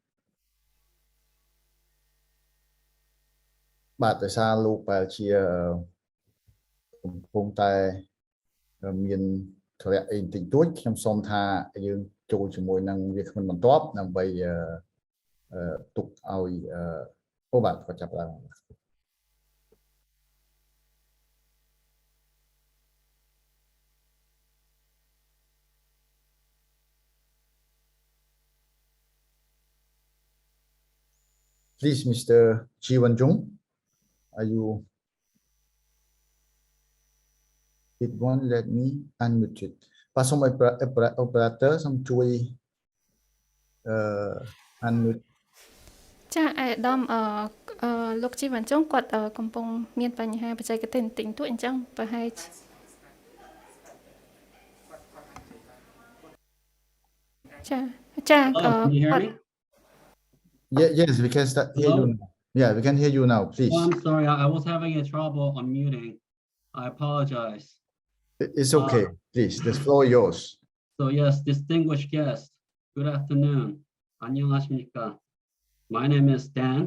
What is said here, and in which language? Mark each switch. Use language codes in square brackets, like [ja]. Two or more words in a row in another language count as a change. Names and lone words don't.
[km] បាទដោយសារលោកប្រហែលជាកំពុ ងតែមានធរៈអីបន្តិចតួចខ្ញុំសូមថាយើងចូលជាមួយនឹងវាគ្មិនបន្ទាប់ដើម្បីទុកឲ្យបាទគាត់ចាប់ឡើង [en] Please, Mr. Jiwan CHUNG, are you? It won't let me unmute it. [km] បាទសូមឲ្យ operator សូមជួយ unmute ចាអាយដាមលោក Jiwan CHUNG គាត់កំពុងមានបញ្ហាបច្ចេកទេសបន្តិចតួចអញ្ចឹងប្រហែលចាគាត់ [en] Yes, we can start hear you now. Yeah, we can hear you now, please. Oh, I'm sorry, I was having a trouble unmuting. I apologize. It's okay, please. The floor is yours. So yes, distinguished guest, good afternoon. 안녕하십니까. My name is Dan.